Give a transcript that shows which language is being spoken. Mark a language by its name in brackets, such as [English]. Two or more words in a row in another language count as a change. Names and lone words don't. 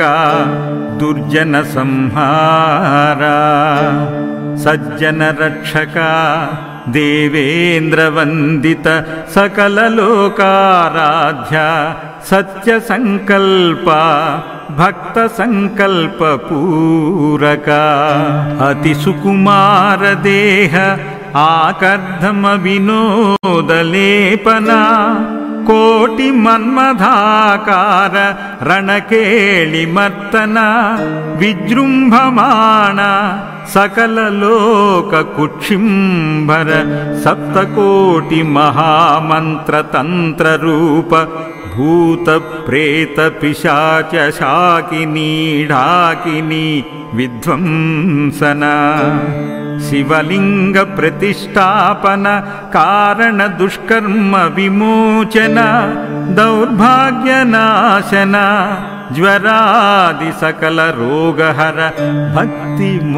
[Sanskrit] దుర్జన సంహార సజ్జన రక్షక దేవేంద్ర వందిత సకల లోకారాధ్య సత్య సంకల్ప భక్త సంకల్ప పూరక అతి సుకుమార దేహ ఆకర్ధమ వినోదలేపన ಕೋಟಿ ಮನ್ಮಧಾಕಾರ ರಣಕೇಳಿ ಮರ್ತನ ವಿಜೃಂಭಮಾಣ ಸಕಲ ಲೋಕ ಕುಕ್ಷಿಂಭರ ಸಪ್ತಕೋಟಿ ಮಹಾಮಂತ್ರ ತಂತ್ರ ರೂಪ ಭೂತ ಪ್ರೇತ ಪಿಶಾಚ ಶಾಕಿನಿ ಢಾಕಿನಿ ವಿಧ್ವಂಸನ ಶಿವಲಿಂಗ ಪ್ರತಿಷ್ಠಾಪನ ಕಾರಣ ದುಷ್ಕರ್ಮ ವಿಮೋಚನ ದೌರ್ಭಾಗ್ಯ ನಾಶನ ಜ್ವರಾದಿ ಸಕಲ ರೋಗಹರ ಭಕ್ತಿ